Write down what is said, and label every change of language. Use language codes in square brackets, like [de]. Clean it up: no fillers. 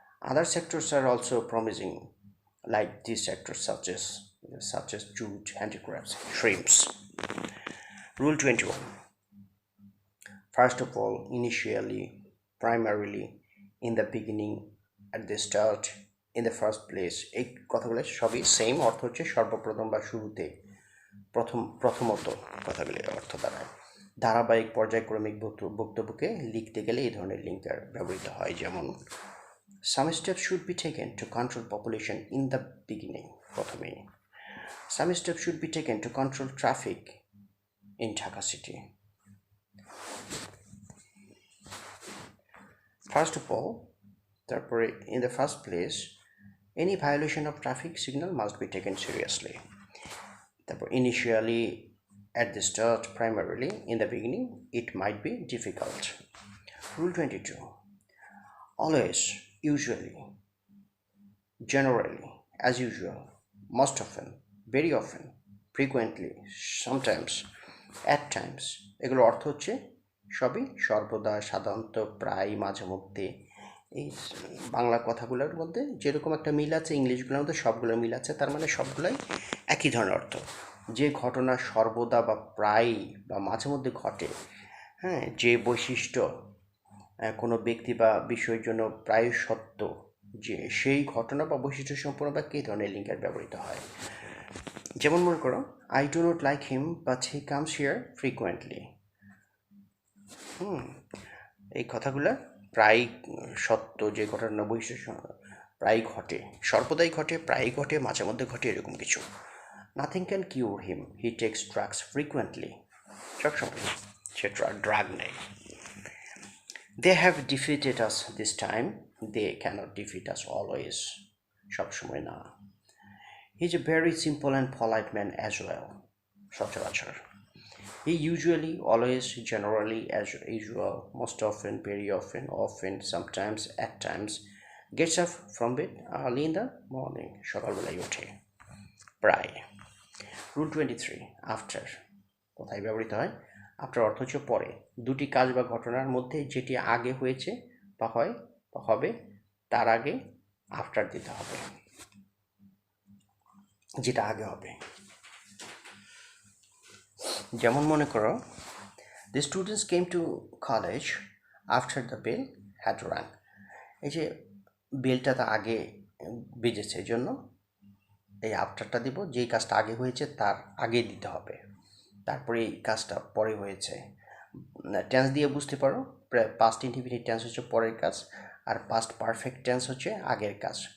[en] Other sectors are also promising, like these sectors such as jute, handicrafts, shrimps. Rule 21. First of all, initially, primarily, in the beginning, at the start, in the first place, [bn] এই কথাগুলো সবই same, অর্থ হচ্ছে সর্বপ্রথম বা শুরুতে, প্রথমত কথাগুলি অর্থ দাঁড়ায়। ধারাবাহিক পর্যায়ক্রমিক বক্তব্যকে লিখতে গেলে এই ধরনের লিঙ্কার ব্যবহৃত হয়। [en] যেমন some steps should be taken to control population in the beginning, প্রথমেই some steps should be taken to control traffic in Dhaka city. First of all, in the first place, any violation of traffic signal must be taken seriously. Initially, at the start, primarily in the beginning, it might be difficult. Rule 22. Always, usually, generally, as usual, most often, very often, frequently, sometimes, at times, [bn] এগুলো অর্থ হচ্ছে সবই, সর্বদা, সাধারণত, প্রায়, মাঝে মধ্যে। এই বাংলা কথাগুলোর মধ্যে যেরকম একটা মিল আছে, ইংলিশগুলোর মধ্যে সবগুলো মিল আছে, তার মানে সবগুলোই একই ধরনের অর্থ। যে ঘটনা সর্বদা বা প্রায় বা মাঝে মধ্যে ঘটে, হ্যাঁ, যে বৈশিষ্ট্য কোনো ব্যক্তি বা বিষয়ের জন্য প্রায় সত্য, যে সেই ঘটনা বা বৈশিষ্ট্য সম্পূর্ণ বা কী ধরনের লিঙ্কার ব্যবহৃত হয়। যেমন মনে করো, [en] I do not like him but he comes here frequently. [bn] এই কথাগুলো প্রায় সত্য, যে ঘটনা বৈশিষ্ট্য প্রায় ঘটে, সর্বদাই ঘটে, প্রায় ঘটে, মাঝে মধ্যে ঘটে, এরকম কিছু। [en] Nothing can cure him, he takes drugs frequently. [bn] সবসময় সে ড্রাগ নেয়। [en] They have defeated us this time, they can't defeat us always. [bn] সবসময় না। [en] He is a very simple and polite man as well. [bn] সচরাচর। [en] He usually, always, generally, as usual, most often, very often, often, sometimes, at times, gets up from bed early in the morning. [bn] সকালবেলায় ওঠে, প্রায়। Rule 23. After কোথায় ব্যবহৃত হয়? After অর্থ হচ্ছে পরে। দুটি কাজ বা ঘটনার মধ্যে যেটি আগে হয়েছে বা হয় বা হবে, তার আগে আফটার দিতে হবে, যেটা আগে হবে। [en] যেমন মনে করো, the students came to college after the bell had rung. [bn] এই যে বেলটা তো আগে বেজেছে, এই জন্য এই আফটারটা দিব। যেই কাজটা আগে হয়েছে তার আগে দিতে হবে, তারপরে এই কাজটা পরে হয়েছে। টেন্স দিয়ে বুঝতে পারো, পাস্ট ইনডিফিনিট টেন্স হচ্ছে পরের কাজ, আর পাস্ট পারফেক্ট টেন্স হচ্ছে আগের কাজ।